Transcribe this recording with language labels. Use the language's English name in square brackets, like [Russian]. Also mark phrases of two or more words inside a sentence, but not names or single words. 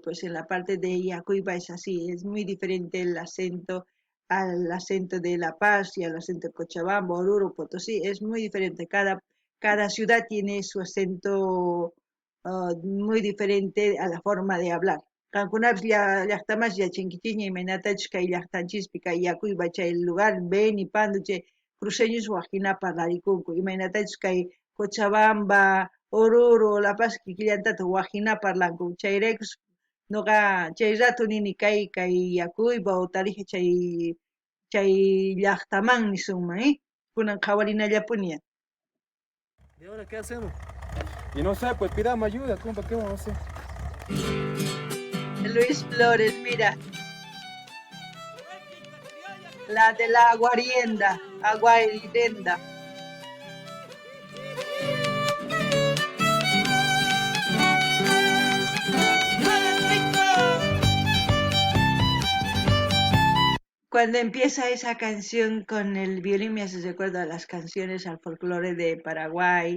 [Spanish] Pues en la parte de Yacuiba es así, es muy diferente el acento al acento de La Paz y al acento de Cochabamba, Oruro, Potosí, es muy diferente. Cada ciudad tiene su acento muy diferente a la forma de hablar. [Quechua] Cancunapish llaqtamas yachankichikña imaynatachus kay llaqtanchispi kay Yacuiba chay lugar Beni, Pando chay cruceños wajina parlarikunku imaynatachus kay Cochabamba, Oruro, La Paz kikillantata wajina parlanku chayraykus noqa chay rato nini kay Yacuiba o Tarija chay llaqtaman nisunman, kunan qhawarinallapuña. [Spanish] ¿Y ahora qué hacemos? Y no sé, pues pidamos ayuda, compa, ¿qué vamos a hacer? Luis Flores, mira, la de la Aguarienda. Cuando empieza esa canción con el violín me hace recuerdo a las canciones al folclore de Paraguay,